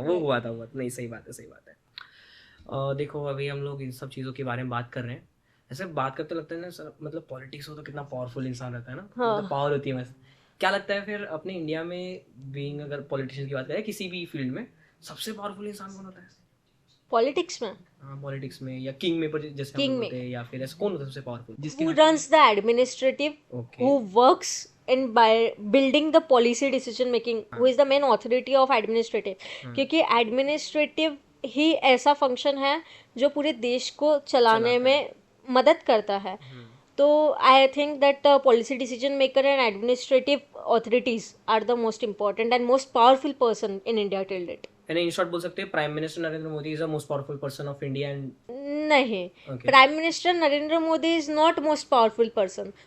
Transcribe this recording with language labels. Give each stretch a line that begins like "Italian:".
Hindi: वो हुआ था, नहीं, सही बात है, सही बात है। देखो अभी हम लोग इन सब चीज़ों के बारे में बात कर रहे हैं, ऐसे बात करते लगता है ना सर, मतलब पॉलिटिक्स हो तो कितना पावरफुल इंसान रहता है ना, मतलब पावर होती है। बस क्या लगता है फिर अपने इंडिया में बीइंग, अगर पॉलिटिशियन की बात करें किसी भी फील्ड में, सबसे पावरफुल इंसान कौन होता है पॉलिटिक्स में? पॉलिटिक्स में, या किंग मेकर जैसे हम किंग लोग में होते हैं, या फिर ऐसा कौन होता है सबसे powerful?
English: who runs the administrative, who works in by building the policy decision making, who is the main authority of administrative,
Hindi: क्योंकि administrative ही ऐसा फंक्शन है जो पूरे देश को चलाने में मदद करता है।
English: तो I think that policy decision maker and administrative authorities are the most important and most powerful person in India till date.
Hindi: यानी इन शॉर्ट बोल सकते हैं
English: Prime minister Narendra Modi is the most powerful person of India and नहीं, prime minister Narendra Modi is not most powerful person.